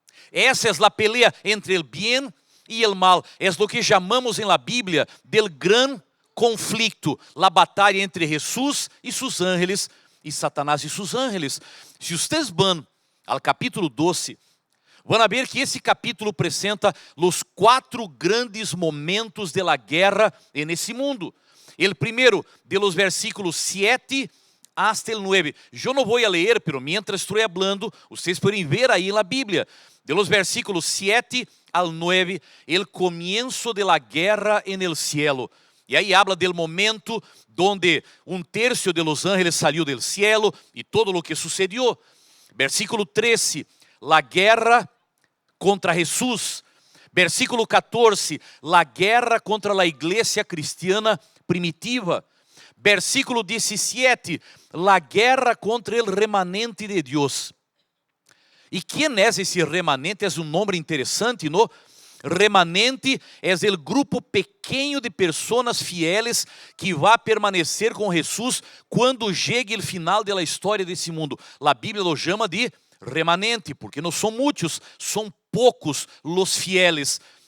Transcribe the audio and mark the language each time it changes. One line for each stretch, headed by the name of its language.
Portuguese: Essa é a pelea entre o bem e o mal. É o que chamamos em la Bíblia del gran conflicto, la batalha entre Jesus e seus ángeles e Satanás e seus ángeles. Se vocês vão ao capítulo 12, vão ver que esse capítulo apresenta os 4 grandes momentos
Spanish: de la guerra
Portuguese: nesse mundo. O primeiro,
Spanish: de los versículos 7 hasta el 9. Yo no voy a leer, pero mientras estoy hablando, ustedes pueden ver ahí en la Biblia, de los versículos 7 al 9, el comienzo de la guerra en el cielo. E aí habla del momento donde
Portuguese: um terço
Spanish: de los ángeles salió del cielo e todo lo que sucedió. Versículo 13, la guerra contra Jesús. Versículo 14, la guerra contra la iglesia cristiana primitiva. Versículo 17, la guerra contra el remanente de Dios.
Portuguese: E quem é esse remanente? É um nome interessante, não? Remanente é o grupo pequeno de pessoas fieles que vai permanecer com Jesus quando chegue o final da história desse mundo. A Bíblia lo chama de remanente, porque não são muitos, são poucos
Spanish: los fieles.